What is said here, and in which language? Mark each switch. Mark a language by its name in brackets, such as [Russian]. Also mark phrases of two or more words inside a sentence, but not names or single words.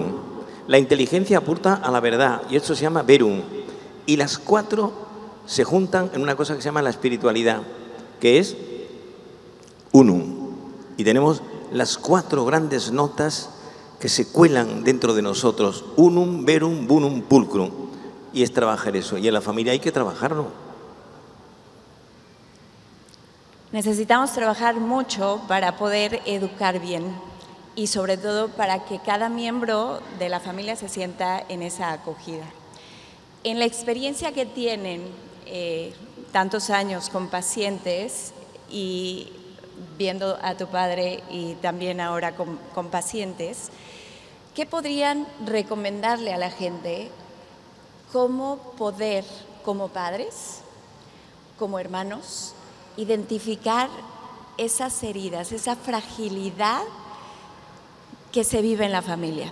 [Spanish] La inteligencia apunta a la verdad y eso se llama verum. Y las cuatro se juntan en una cosa que se llama la espiritualidad, que es unum. Y tenemos las cuatro grandes notas que se cuelan dentro de nosotros: [Latin] unum, verum, bunum, pulcrum. [Spanish] Y es trabajar eso. Y en la familia hay que trabajarlo. Necesitamos trabajar mucho para poder educar bien y sobre todo para que cada miembro de la familia se sienta en esa acogida. En la experiencia que tienen tantos años con pacientes y viendo a tu padre y también ahora con pacientes, ¿qué podrían recomendarle a la gente cómo poder, como padres, como hermanos, identificar esas heridas, esa fragilidad que se vive en la familia?